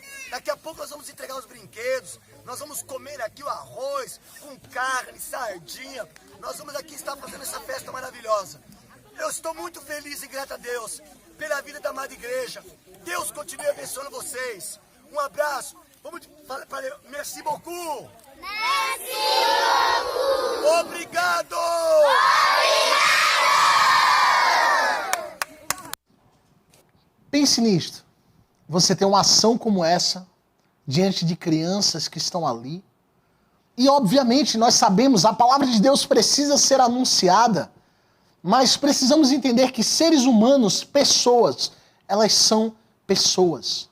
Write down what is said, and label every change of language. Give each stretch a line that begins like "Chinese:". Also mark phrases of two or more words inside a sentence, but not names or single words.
Portuguese: Daqui a pouco nós vamos entregar os brinquedos. Nós vamos comer aqui o arroz com carne, sardinha. Nós vamos aqui estar fazendo essa festa maravilhosa. Eu estou muito feliz e grato a Deus pela vida da amada igreja. Deus continue abençoando vocês. Um abraço. Vamos falar
French: merci beaucoup. Merci beaucoup.
Portuguese: Obrigado. Pense nisto. Você tem uma ação como essa, diante de crianças que estão ali. E, obviamente, nós sabemos, a palavra de Deus precisa ser anunciada, mas precisamos entender que seres humanos, pessoas, elas são pessoas.